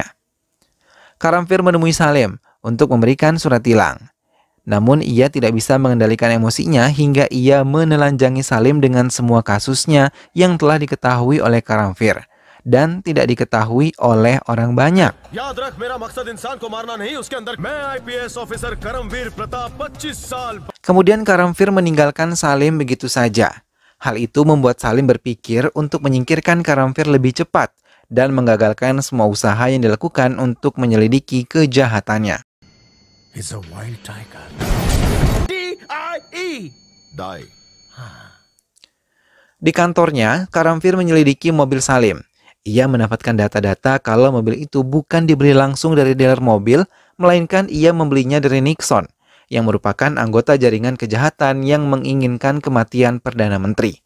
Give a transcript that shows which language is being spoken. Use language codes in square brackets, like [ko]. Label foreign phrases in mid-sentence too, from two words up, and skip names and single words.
[id] Karamfir menemui Salim untuk memberikan surat tilang. Namun ia tidak bisa mengendalikan emosinya hingga ia menelanjangi Salim dengan semua kasusnya yang telah diketahui oleh Karamfir dan tidak diketahui oleh orang banyak. [hi] याद रख मेरा मकसद इंसान को मारना नहीं उसके अंदर मैं आईपीएस ऑफिसर करमवीर प्रताप 25 साल। [id] Kemudian Karamfir meninggalkan Salim begitu saja. Hal itu membuat Salim berpikir untuk menyingkirkan Karamfir lebih cepat dan menggagalkan semua usaha yang dilakukan untuk menyelidiki kejahatannya. [en] He's a wild tiger. Die. [id] Di kantornya, Karamfir menyelidiki mobil Salim. Ia mendapatkan data-data kalau mobil itu bukan dibeli langsung dari dealer mobil, melainkan ia membelinya dari Nixon, yang merupakan anggota jaringan kejahatan yang menginginkan kematian Perdana Menteri.